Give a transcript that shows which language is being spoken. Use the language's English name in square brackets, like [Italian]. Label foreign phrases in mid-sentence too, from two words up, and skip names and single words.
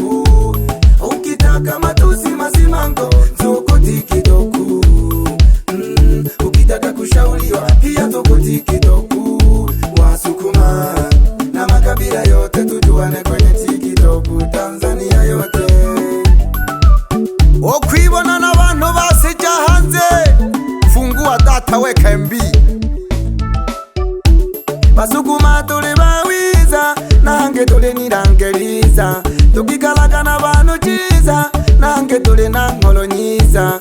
[Swahili] Ukitaka matusi masimango soko TikTok. Ukitaka kushauriwa pia soko TikTok. Wasukuma na makabila yote tujuane kwenye TikTok. Tanzania yote [Sukuma] okwibona n'abantu basija hanze, [Swahili] fungua data weka MB. [Sukuma] Basukuma tuli bawiza nange tuli nirangeliza, tukikalaga n'abantu chiza nange tuli nankolonyiza.